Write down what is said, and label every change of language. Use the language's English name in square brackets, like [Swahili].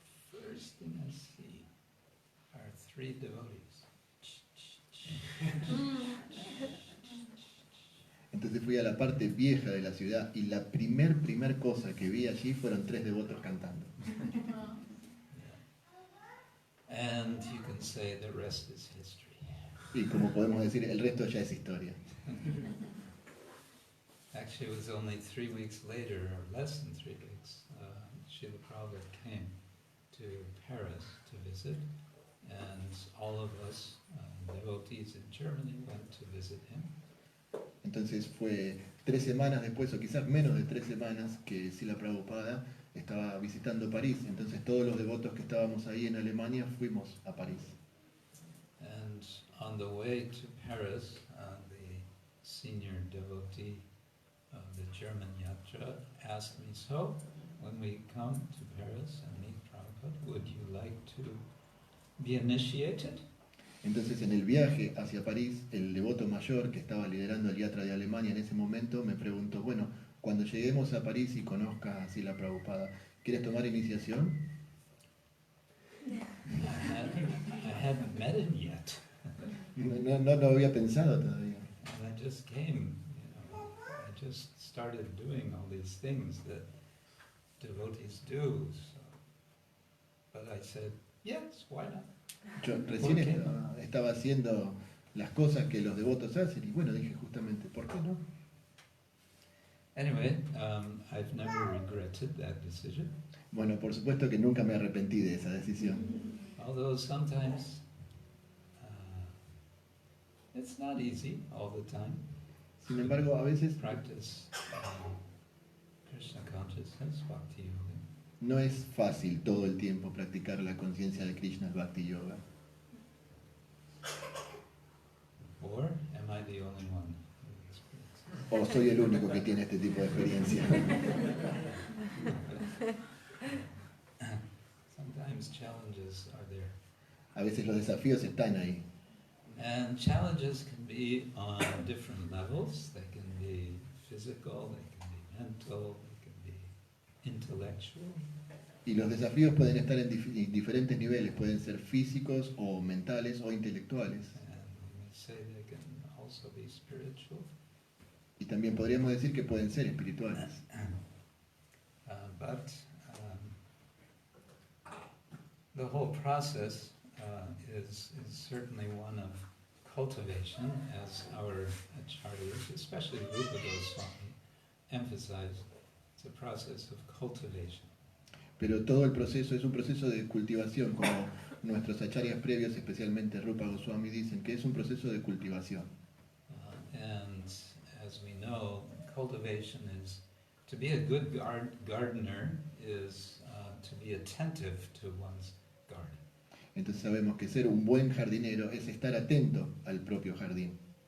[English] First thing I see are 3 devotees. [Spanish] Entonces fui a la parte vieja de la ciudad y la primer cosa que vi allí fueron 3 devotos cantando. [English] And you can say the rest is history. [Spanish] Y como podemos decir, el resto ya es historia. [English] Actually, it was only 3 weeks later, or less than 3 weeks, Srila Prabhupada came to Paris to visit, and all of us devotees in Germany went to visit him. [Spanish] Entonces fue 3 semanas después, o quizás menos de 3 semanas, que Srila Prabhupada estaba visitando París. Entonces todos los devotos que estábamos ahí en Alemania fuimos a París. [English] And on the way to Paris, the senior devotee of the German Yatra asked me, so when we come to Paris and meet Prabhupada, would you like to be initiated? [Spanish] Entonces en el viaje hacia París, el devoto mayor que estaba liderando el Yatra de Alemania en ese momento me preguntó, bueno, cuando lleguemos a París y conozcas a Srila Prabhupada, ¿quieres tomar iniciación? [English] I hadn't met him yet. [Spanish] No lo había pensado todavía. [English] And I just came, I just started doing all these things that devotees do. So. But I said, yes, why not? [Spanish] Yo recién estaba haciendo las cosas que los devotos hacen y bueno, dije justamente, ¿por qué no? [English] Anyway, I've never regretted that decision. [Spanish] Bueno, por supuesto que nunca me arrepentí de esa decisión. [English] Although sometimes it's not easy all the time. [Spanish] Sin embargo, a veces [English] Practice Krishna consciousness, Bhakti Yoga. [Spanish] no es fácil todo el tiempo practicar la conciencia de Krishna Bhakti Yoga. [English] Or am I the only one who experiences? [Spanish] O soy el único que tiene este tipo de experiencia. [English] Sometimes challenges are there. [Spanish] A veces los desafíos están ahí. [English] And challenges can be on different levels. They can be physical, they can be mental, they can be intellectual. [Spanish] Y los desafíos pueden estar en diferentes niveles, pueden ser físicos o mentales o intelectuales. [English] And we may say they can also be spiritual. [Spanish] Y también podríamos decir que pueden ser espirituales. [English] But the whole process is certainly one of cultivation, as our acharyas, especially Rupa Goswami, emphasize. It's a process of cultivation. [Spanish] Pero todo el proceso es un proceso de cultivación, como nuestros acharyas previos, especialmente Rupa Goswami, dicen que es un proceso de cultivación. [English] And as we know, cultivation is, to be a good gardener is to be attentive to one's garden. [Spanish] Entonces sabemos que ser un buen jardinero es estar atento al propio jardín.